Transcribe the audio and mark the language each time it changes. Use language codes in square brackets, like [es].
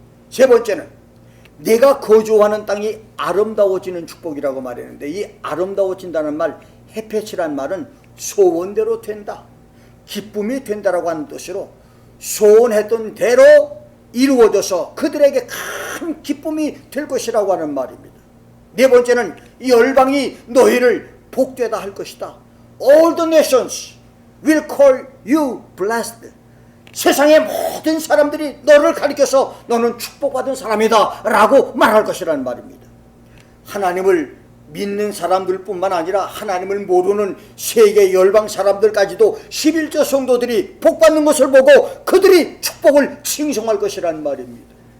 [ko] 세 번째는 내가 거주하는 땅이 아름다워지는 축복이라고 말했는데, 이 아름다워진다는 말, 헤페치란 말은 소원대로 된다, 기쁨이 된다라고 하는 뜻으로 소원했던 대로 이루어져서 그들에게 큰 기쁨이 될 것이라고 하는 말입니다. 네 번째는 이 열방이 너희를 복되다 할 것이다. [en] All the nations will call you blessed. [ko] 세상의 모든 사람들이 너를 가리켜서 너는 축복받은 사람이다 라고 말할 것이라는 말입니다. 하나님을 믿는 사람들뿐만 아니라 하나님을 모르는 세계 열방 사람들까지도 11조 성도들이 복받는 것을 보고 그들이 축복을 칭송할 것이라는 말입니다.